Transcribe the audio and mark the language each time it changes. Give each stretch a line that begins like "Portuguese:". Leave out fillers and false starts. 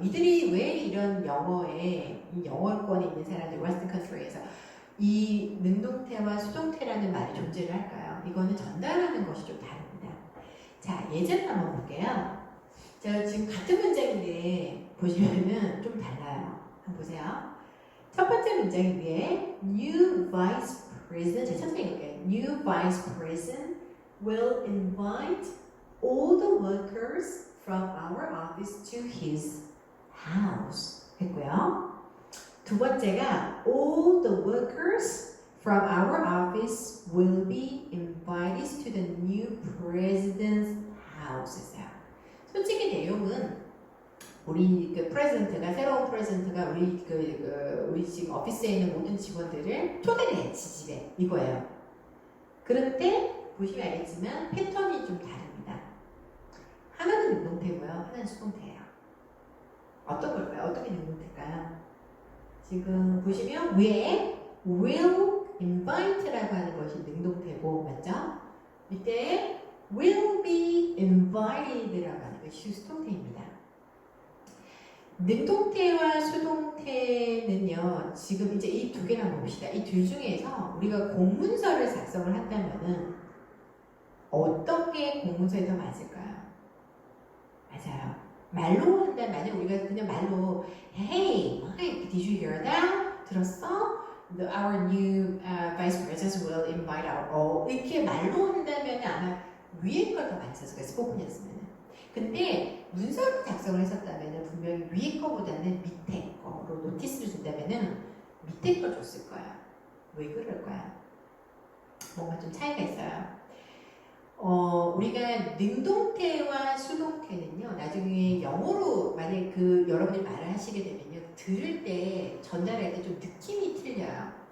Korean: 이들이 왜 이런 영어에 이 영어권에 있는 사람들 웨스턴 컨트리에서 이 능동태와 수동태라는 말이 존재를 할까요? 이거는 전달하는 것이 좀 다릅니다. 자, 예제를 한번 볼게요. 자, 지금 같은 문장인데 보시면은 좀 달라요. 한번 보세요. 첫 번째 문장 위에 New Vice President, 제가 천천히 읽을게요.
English: New Vice President will invite all the workers from our office to his house
Korean: 했고요.
English: 두 번째가 all the workers from our office will be invited to the new president's house
Korean: 했어요. 솔직히 내용은 우리 그 프레젠트가 새로운 프레젠트가 우리 지금 오피스에 있는 모든 직원들을 초대를 해 집에 이거예요. 그런데 보시면 알겠지만 패턴이 좀 다릅니다. 하나는 능동태고요, 하나는 수동태예요. 어떤 걸까요? 어떻게 능동태일까요? 지금 보시면 위에 will invite라고 하는 것이 능동태고 맞죠? 밑에 will be invited라고 하는 것이 수동태입니다. 능동태와 수동태는요, 지금 이제 이 두 개를 한번 봅시다. 이 둘 중에서 우리가 공문서를 작성을 한다면은 어떤 게 공문서에 더 맞을까요? 맞아요. 말로 한다면 만약 우리가 그냥 말로
English: Hey, Mike, did you hear that?
Korean: 들었어?
English: Our new vice president will invite our all.
Korean: 이렇게 말로 한다면 아마 위에 걸 더 많이 썼을 거예요. 스포큰이었으면. 근데 문서로 작성을 했었다면 분명히 위에 거보다는 밑에 거로 노티스를 준다면 밑에 거 줬을 거야. 왜 그럴까요? 뭔가 좀 차이가 있어요. 우리가 능동태와 수동태는요, 나중에 영어로 만약에 여러분이 말을 하시게 되면요, 들을 때, 전달할 때 좀 느낌이 틀려요.